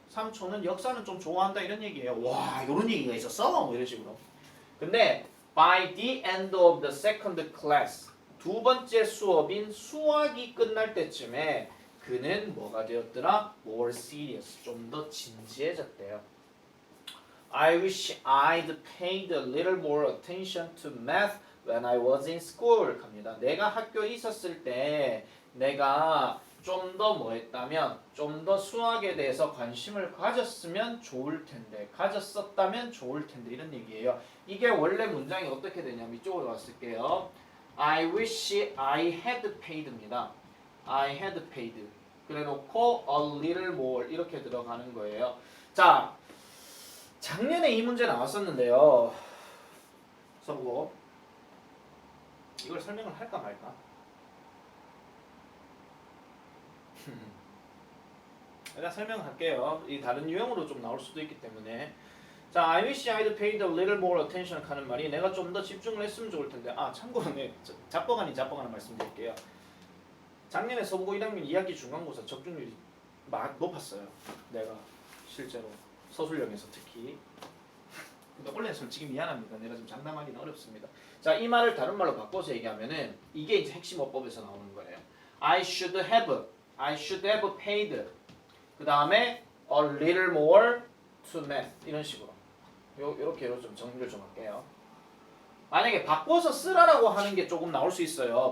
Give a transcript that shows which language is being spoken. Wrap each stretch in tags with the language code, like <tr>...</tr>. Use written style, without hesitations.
<ko>삼촌은 역사는 좀 좋아한다 이런 얘기예요. 와 이런 얘기가 있었어? 뭐 이런 식으로. 근데</ko> <en>by the end of the second class</en> <ko>두 번째 수업인 수학이 끝날 때쯤에 그는 뭐가 되었더라?</ko> <en>More serious.</en> <ko>좀 더 진지해졌대요.</ko> <en>I wish I'd paid a little more attention to math when I was in school.</en> <ko>갑니다. 내가 학교에 있었을 때 내가 좀 더 뭐 했다면 좀 더 수학에 대해서 관심을 가졌으면 좋을 텐데 가졌었다면 좋을 텐데 이런 얘기예요. 이게 원래 문장이 어떻게 되냐면 이쪽으로 왔을게요.</ko> <en>I wish I had paid입니다. I had paid.</en> <ko>그래 놓고 a little more 이렇게 들어가는 거예요. 자, 작년에 이 문제 나왔었는데요. 써보고 이걸 설명을 할까 말까? 일단 설명할게요. 이 다른 유형으로 좀 나올 수도 있기 때문에. 자,</ko> <en>I wish I'd paid a little more attention</en> <ko>하는 말이 내가 좀 더 집중을 했으면 좋을 텐데. 아, 참고로 네, 잡버간이 말씀드릴게요. 작년에 서부고 1학년 2학기 중간고사 적중률이 높았어요. 내가 실제로 서술형에서 특히. 근데 원래 솔직히 미안합니다. 내가 좀 장담하기는 어렵습니다. 자, 이 말을 다른 말로 바꿔서 얘기하면은 이게 이제 핵심 어법에서 나오는 거예요.</ko> <en>I should have paid.</en> <ko>그 다음에 a little more to math 이런 식으로. 요렇게 좀 정리를 좀 할게요. 만약에 바꿔서 쓰라라고 하는 게 조금 나올 수 있어요.</ko>